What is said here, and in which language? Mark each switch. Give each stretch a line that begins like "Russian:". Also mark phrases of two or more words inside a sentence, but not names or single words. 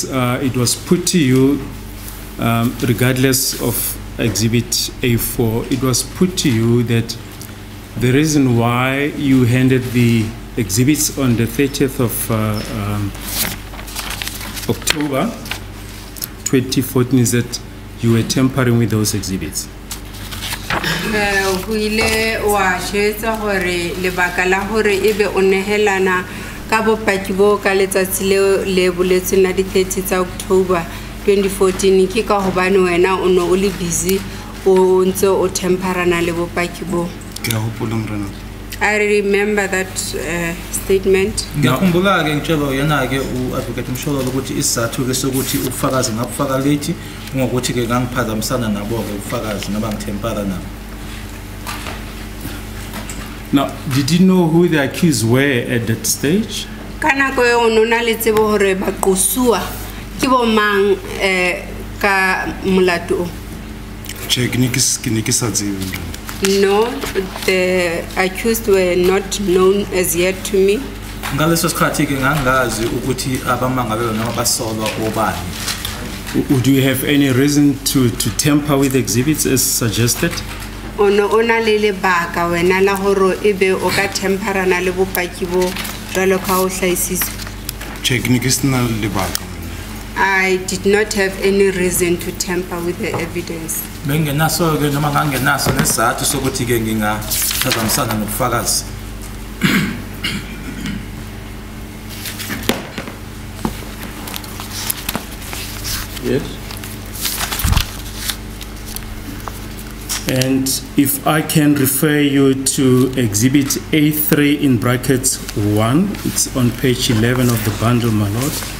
English: It was put to you, regardless of Exhibit A4, it was put to you that the reason why you handed the exhibits on the 30th of October 2014 is that you were tampering with those exhibits.
Southern Sotho: Huile wa shetsa hore lebaka la hore ebe o nehelana ka bopaki bo ka letsatsi le boletseng la di 30 tsa October 2014 ke ka hobane wena o no o le busy o ntse o temperana le bopaki bo. I remember that statement.
Zulu: Ngiyakhumbula ke ngitshela yena ke uadvocate Msholo ukuthi isizathu ke sokuthi ubufakazi ngabufaka late ngokuthi ke ngangiphazamisana nabo ke ubufakazi ngaba ngithempara nabo.
English: Now, did you know who the accused were at that stage?
Southern Sotho: Kana ko ono na le tsebo hore ba qosua ke bo mang ka molato.
English: No, the accused were not known as yet to me.
Zulu: Ngaleso sikhathi ke ngangazi ukuthi abamangalo noma basolwa obani.
English: Would you have any reason to tamper with exhibits as suggested?
Southern Sotho: Ono ona le lebaka wena la hore ebe o ka temperana le bopaki bo jwalo ka o hlaisitswe.
English: I did not have any reason to tamper with the evidence.
Zulu: Bengenaso ke noma ngangenaso nesizathu sokuthi ke ngingaphazamisana nobufakazi.
English: Yes. And if I can refer you to Exhibit A3 in brackets 1, it's on page 11 of the bundle, my lord.